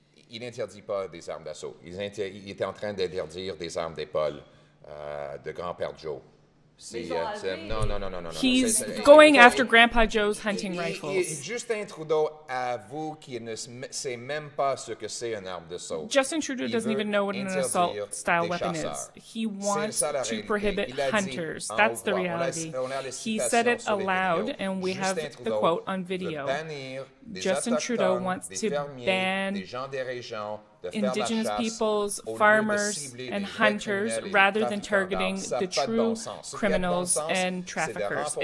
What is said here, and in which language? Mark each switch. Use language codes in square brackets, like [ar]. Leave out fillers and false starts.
[fr] Il n'interdit pas des armes d'assaut. Il était en train d'interdire des armes d'épaule de grand-père Joe. [en] No. He's going after Grandpa Joe's hunting rifles. [fr] Justin Trudeau avoue qu'il ne sait même pas ce que c'est une arme d'assaut. [en] Justin Trudeau doesn't even know what an assault-style weapon is. He wants to prohibit hunters. That's the reality. He said it aloud, and we have the quote on video. Justin Trudeau wants to ban Indigenous peoples, farmers, and hunters rather than targeting the true criminals and traffickers.